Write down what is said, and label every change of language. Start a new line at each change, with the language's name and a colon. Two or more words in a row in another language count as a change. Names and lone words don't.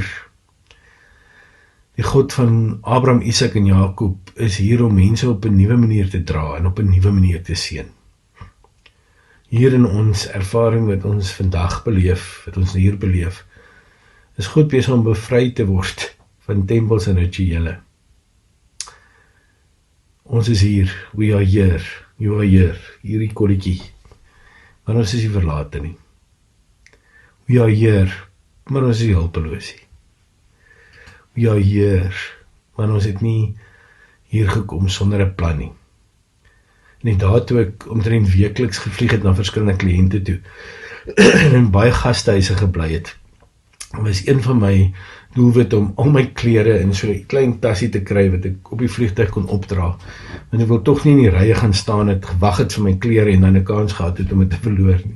Afrikaans: Die God van Abraham, Isak en Jakob is hier om mense op 'n nuwe manier te dra en op 'n nuwe manier te seën. Hier in ons ervaring wat ons vandag beleef, wat ons hier beleef, is God besig om bevry te word van tempels en rituele. Ons is hier,
English: we are here, you are here,
Afrikaans: hierdie kolletjie, maar ons is nie verlate nie.
English: We are here,
Afrikaans: maar ons is nie hulpeloos nie.
English: We are here,
Afrikaans: maar ons het nie hier gekom sonder 'n plan nie. En daar toe ek omtrent weekliks gevlieg het na verskillende kliënte toe, en baie gastehuise gebly het, was een van my doelwit om al my klere in so 'n klein tassie te kry, wat ek op die vliegtuig kon opdra, want ek wil tog nie in die rye gaan staan het, gewag het vir my klere en dan 'n kans gehad het om dit te verloor nie.